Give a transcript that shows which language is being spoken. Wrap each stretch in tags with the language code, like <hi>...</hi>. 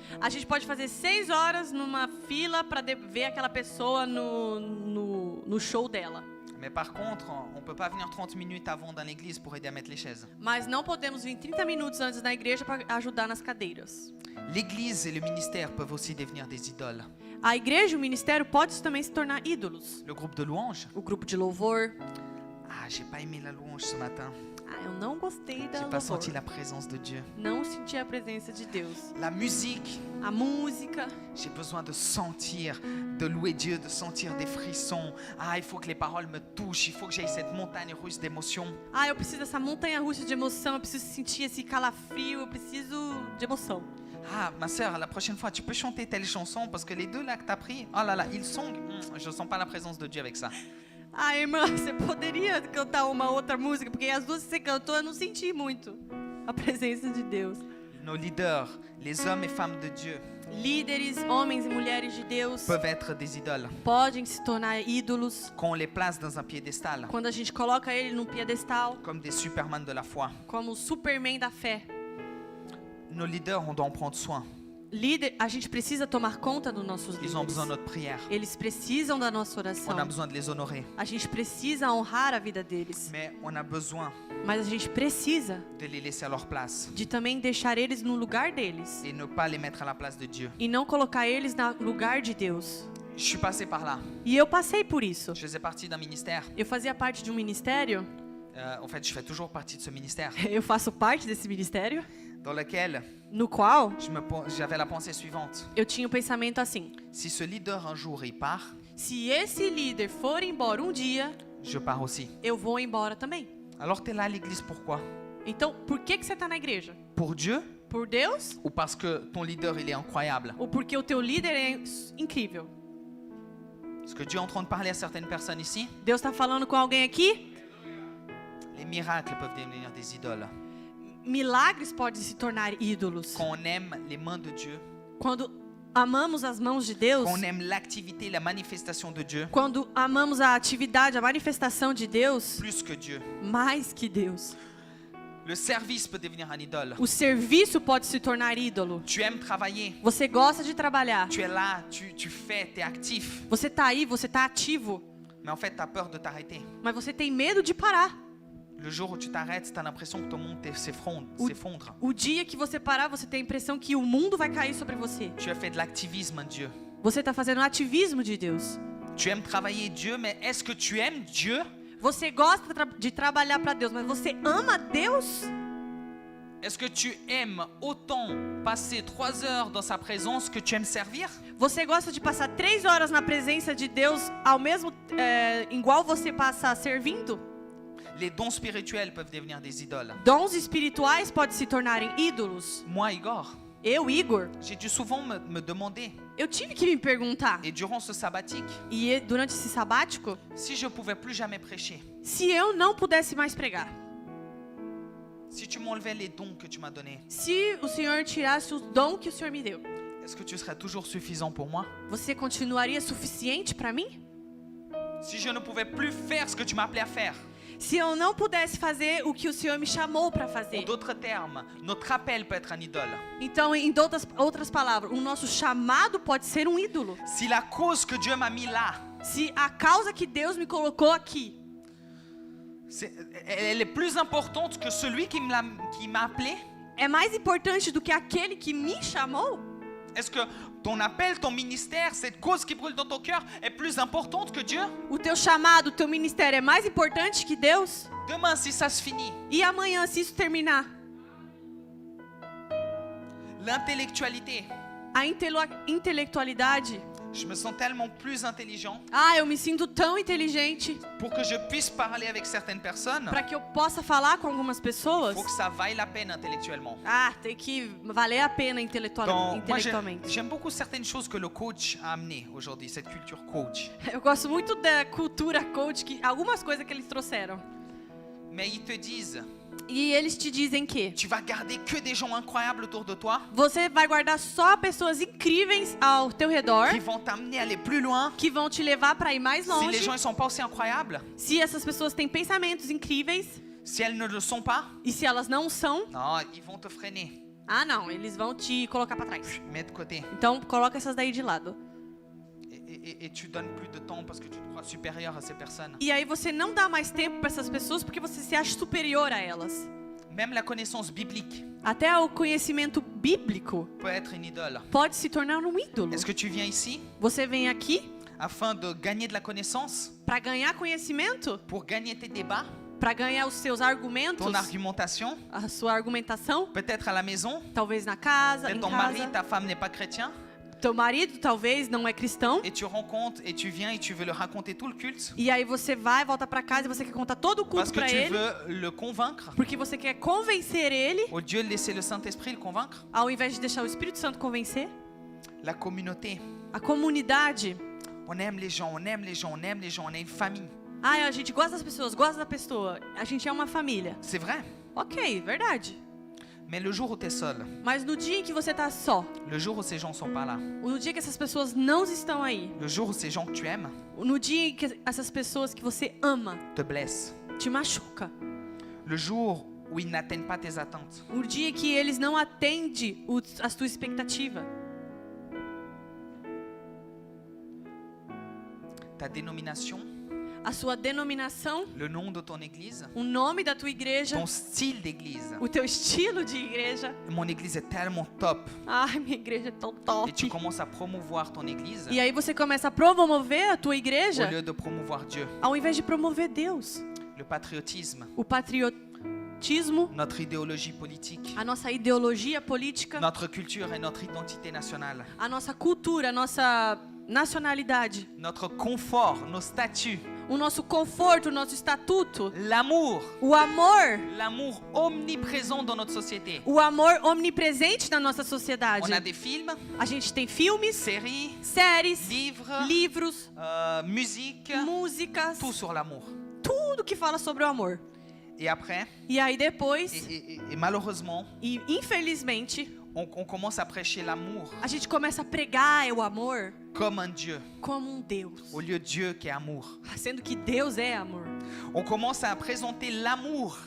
<pt>A gente pode fazer 6 horas numa fila para ver aquela pessoa no show dela.</pt> <fr>Mais par contre, on peut pas venir 30 minutes avant dans l'église pour aider à mettre les chaises.</fr> <pt>Mas não podemos vir 30 minutos antes na igreja para ajudar nas cadeiras.</pt> <fr>L'église et le ministère peuvent aussi devenir des idoles.</fr> <pt>A igreja e o ministério pode também se tornar ídolos.</pt> <fr>Le groupe de louange.</fr> <pt>O grupo de louvor.</pt> <fr>Ah, j'ai pas aimé la louange ce matin.</fr> <pt>Eu não gostei da</pt> <fr>J'ai pas</fr> <pt>louvor.</pt> <fr>senti la présence de Dieu.</fr> <pt>Não senti a presença de Deus.</pt> <fr>La musique,</fr> <pt>A música.</pt> <fr>j'ai besoin de sentir, de louer Dieu, de sentir des frissons. Ah, il faut que les paroles me touchent, il faut que j'aille cette montagne russe d'émotions.</fr> <pt>Eu preciso dessa montanha russa de emoção, eu preciso sentir esse calafrio, eu preciso de emoção.</pt> <fr>Ah, ma sœur, la prochaine fois, tu peux chanter telle chanson parce que les deux là que t'as pris, oh là là, ils sont, je sens pas la présence de Dieu avec ça.</fr> <pt>Irmã, você poderia cantar uma outra música? Porque as duas que você cantou, eu não senti muito a presença de Deus.</pt> <fr>Nos leaders, les hommes et femmes de Dieu,</fr> <pt>Líderes, homens e mulheres de Deus,</pt> <fr>peuvent être des idoles.</fr> <pt>podem se tornar ídolos</pt> <fr>Quand on les place dans un piédestal,</fr> <pt>quando a gente coloca ele num piedestal,</pt> <fr>comme des superman de la foi.</fr> <pt>como o Superman da fé.</pt> <fr>Nos leaders, on doit en prendre soin.</fr> <pt>Líder, a gente precisa tomar conta dos nossos</pt> <fr>Ils ont</fr> <pt>líderes.</pt> <fr>besoin de notre prière.</fr> <pt>Eles precisam da nossa oração.</pt> <fr>On a besoin de les honorer.</fr> <pt>A gente precisa honrar a vida deles.</pt> <fr>Mais on a besoin</fr> <pt>Mas a gente precisa</pt> <fr>de les laisser à leur place</fr> <pt>de também deixar eles no lugar deles.</pt> <fr>et ne pas les mettre à la place de Dieu.</fr> <pt>E não colocar eles no lugar de Deus.</pt> <fr>Je suis passé par là.</fr> <pt>E eu passei por isso.</pt> <fr>Je faisais partie d'un ministère.</fr> <pt>Eu fazia parte de um ministério.</pt> <fr>En fait, je fais toujours partie de ce ministère</fr> <pt>Eu faço parte desse ministério.</pt> <fr>dans lequel</fr> <pt>No qual</pt> <fr>j'avais la pensée suivante.</fr> <pt>eu tinha o pensamento assim:</pt> <fr>Si ce leader un jour il part,</fr> <pt>se esse líder for embora um dia,</pt> <fr>je pars aussi.</fr> <pt>eu vou embora também.</pt> <fr>Alors tu es là à l'église pourquoi?</fr> <pt>Então, por que você está na igreja?</pt> <fr>Pour Dieu</fr> <pt>Por Deus?</pt> <fr>ou parce que ton leader il est incroyable?</fr> <pt>Ou porque o teu líder é incrível?</pt> <fr>Est-ce que Dieu est en train de parler à certaines personnes ici?</fr> <pt>Deus está falando com alguém aqui?</pt> <fr>Les miracles peuvent devenir des idoles.</fr> <pt>Milagres podem se tornar ídolos.</pt> <fr>Quand on aime les mains de Dieu,</fr> <pt>Quando amamos as mãos de Deus,</pt> <fr>quand on aime l'activité, la manifestation de Dieu,</fr> <pt>quando amamos a atividade, a manifestação de Deus,</pt> <fr>plus que Dieu.</fr> <pt>mais que Deus.</pt> <fr>Le service peut devenir un idole.</fr> <pt>O serviço pode se tornar ídolo.</pt> <fr>Tu aimes travailler,</fr> <pt>Você gosta de trabalhar.</pt> <fr>tu es là, tu fais, tu es actif,</fr> <pt>Você tá aí, você tá ativo,</pt> <fr>mais en fait tu as peur de t'arrêter.</fr> <pt>mas você tem medo de parar.</pt> <fr>Le jour où tu t'arrêtes, tu as l'impression que ton monde s'effondre.</fr> <pt>O dia que você parar, você tem a impressão que o mundo vai cair sobre você.</pt> <fr>Tu as fait de l'activisme en Dieu.</fr> <pt>Você tá fazendo ativismo de Deus.</pt> <fr>Tu aimes travailler Dieu, mais est-ce que tu aimes Dieu?</fr> <pt>Você gosta de trabalhar para Deus, mas você ama Deus?</pt> <fr>Est-ce que tu aimes autant passer 3 heures dans sa présence que tu aimes servir?</fr> <pt>Você gosta de passar 3 horas na presença de Deus ao mesmo igual você passa servindo?</pt> <fr>Les dons spirituels peuvent devenir des idoles.</fr> <pt>Dons espirituais podem se tornarem ídolos.</pt> <fr>Moi, Igor,</fr> <pt>Eu, Igor,</pt> <fr>j'ai dû souvent me demander,</fr> <pt>eu tive que me perguntar,</pt> <fr>et durant ce sabbatique,</fr> <pt>durante esse sabático,</pt> <fr>si je pouvais plus jamais prêcher,</fr> <pt>se eu não pudesse mais pregar.</pt> <fr>si tu m'enlevais les dons que tu m'as donnés,</fr> <pt>Se o Senhor tirasse o dom que o Senhor me deu,</pt> <fr>est-ce que tu serais toujours suffisant pour moi?</fr> <pt>você continuaria suficiente para mim?</pt> <fr>Si je ne pouvais plus faire ce que tu m'as appelé à faire,</fr> <pt>Se eu não pudesse fazer o que o Senhor me chamou para</pt> <fr>en</fr> <pt>fazer.</pt> <fr>d'autres termes, notre appel peut être un idole.</fr> <pt>Então, em outras palavras, o nosso chamado pode ser um ídolo.</pt> <fr>Si la cause que Dieu m'a mis là,</fr> <pt>Se a causa que Deus me colocou aqui,</pt> <fr>elle est plus importante que celui qui m'a appelé,</fr> <pt>é mais importante do que aquele que me chamou?</pt> <fr>est-ce que ton appel, ton ministère, cette cause qui brûle dans ton cœur est plus importante que Dieu?</fr> <pt>O teu chamado, o teu ministério é mais importante que Deus?</pt> <fr>Demain, si ça se finit,</fr> <pt>E amanhã, se isso terminar?</pt> <fr>l'intellectualité,</fr> <pt>A intelectualidade.</pt> <fr>je me sens tellement plus intelligent</fr> <pt>Ah, eu me sinto tão inteligente</pt> <fr>pour que je puisse parler avec certaines personnes.</fr> <pt>para que eu possa falar com algumas</pt> <fr>Il</fr> <pt>pessoas.</pt> <fr>faut que ça vaille la peine intellectuellement.</fr> <pt>Ah, tem que valer a pena</pt> <fr>Donc, moi,</fr> <pt>intelectualmente.</pt> <fr>j'aime beaucoup certaines choses que le coach a amenées aujourd'hui, cette culture coach.</fr> <pt>Eu gosto muito da cultura coach, algumas coisas que eles trouxeram.</pt> <fr>Mais ils te disent,</fr> <pt>E eles te dizem que</pt> <fr>tu vas garder que des gens incroyables autour de toi,</fr> <pt>você vai guardar só pessoas incríveis ao teu redor,</pt> <fr>qui vont t'amener à aller plus loin.</fr> <pt>que vão te levar para ir mais</pt> <fr>Si les</fr> <pt>longe.</pt> <fr>gens ne sont pas aussi incroyables,</fr> <pt>Se essas pessoas têm pensamentos incríveis</pt> <fr>si elles ne le sont pas,</fr> <pt>e se elas não são,</pt> <fr>non, ils vont te freiner,</fr> <pt>ah não, eles vão te colocar para trás.</pt> <fr>mettre de côté.</fr> <pt>Então coloca essas daí de lado.</pt> <fr>Et tu donnes plus de temps parce que tu te crois supérieur à ces personnes.</fr> <pt>E aí você não dá mais tempo para essas pessoas porque você se acha superior a elas.</pt> <fr>Même la connaissance biblique</fr> <pt>Até o conhecimento bíblico</pt> <fr>peut être une idole.</fr> <pt>pode se tornar um ídolo.</pt> <fr>Est-ce que tu viens ici</fr> <pt>Você vem aqui</pt> <fr>afin de gagner de la connaissance,</fr> <pt>para ganhar conhecimento,</pt> <fr>pour gagner tes débats,</fr> <pt>para ganhar os seus argumentos,</pt> <fr>ton argumentation,</fr> <pt>a sua argumentação,</pt> <fr>peut-être à la maison,</fr> <pt>talvez na casa,</pt> <fr>peut-être</fr> <pt>em</pt> <fr>ton mari,</fr> <pt>casa.</pt> <fr>ta femme n'est pas chrétien,</fr> <pt>Teu marido talvez não é cristão.</pt> <fr>et tu rencontres et tu viens et tu veux le raconter tout le culte</fr> <pt>E aí você vai, volta para casa e você quer contar todo o</pt> <fr>parce</fr> <pt>culto</pt> <fr>que</fr> <pt>para</pt> <fr>tu</fr> <pt>ele,</pt> <fr>veux le convaincre,</fr> <pt>porque você quer convencer ele,</pt> <fr>au lieu de laisser le Saint-Esprit le convaincre.</fr> <pt>ao invés de deixar o Espírito Santo convencer.</pt> <fr>La communauté,</fr> <pt>A comunidade.</pt> <fr>on aime les gens, on aime les gens, on aime les gens, on est une famille.</fr> <pt>Ah, a gente gosta das pessoas, gosta da pessoa. A gente é uma família.</pt> <fr>C'est vrai.</fr> <pt>Ok, verdade.</pt> <fr>Mais le jour où tu es seul,</fr> <pt>Mas no dia em que você tá só,</pt> <fr>le jour où ces gens sont pas là,</fr> <pt>no dia que essas pessoas não estão aí,</pt> <fr>le jour où ces gens que tu aimes</fr> <pt>no dia em que essas pessoas que você ama</pt> <fr>te blessent,</fr> <pt>te machuca,</pt> <fr>le jour où ils n'atteignent pas tes attentes,</fr> <pt>o dia que eles não atendem as tuas expectativas,</pt> <fr>ta dénomination,</fr> <pt>a sua denominação,</pt> <fr>le nom de ton église,</fr> <pt>o nome da tua igreja,</pt> <fr>ton style d'église.</fr> <pt>o teu estilo de igreja.</pt> <fr>Mon église est tellement top.</fr> <pt>Ai, minha igreja é tão</pt> <fr>Et tu</fr> <pt>top.</pt> <fr>commences à promouvoir ton église</fr> <pt>E aí você começa a promover a tua</pt> <fr>au</fr> <pt>igreja</pt> <fr>lieu de promouvoir Dieu.</fr> <pt>ao invés de promover Deus.</pt> <fr>Le patriotisme,</fr> <pt>O patriotismo,</pt> <fr>notre idéologie politique,</fr> <pt>a nossa ideologia política,</pt> <fr>notre culture et notre identité nationale,</fr> <pt>a nossa cultura, a nossa nacionalidade,</pt> <fr>notre confort, nos statuts,</fr> <pt>o nosso conforto, o nosso estatuto,</pt> <fr>l'amour,</fr> <pt>o amor,</pt> <fr>l'amour omniprésent dans notre société.</fr> <pt>o amor omnipresente na nossa</pt> <fr>On</fr> <pt>sociedade.</pt> <fr>a des films,</fr> <pt>A gente tem filmes,</pt> <fr>séries,</fr> <pt>séries,</pt> <fr>livres,</fr> <pt>livros,</pt> <fr>musique,</fr> <pt>músicas,</pt> <fr>tout sur l'amour.</fr> <pt>tudo que fala sobre o amor.</pt> <fr>Et après,</fr> <pt>E aí depois,</pt> <fr>et malheureusement,</fr> <pt>e infelizmente,</pt> <fr>on commence à prêcher l'amour</fr> <pt>a gente começa a pregar o amor</pt> <fr>comme un Dieu,</fr> <pt>como um Deus,</pt> <fr>au lieu de Dieu qui est amour.</fr> <pt>sendo que Deus é amor.</pt> <fr>On commence à présenter l'amour</fr>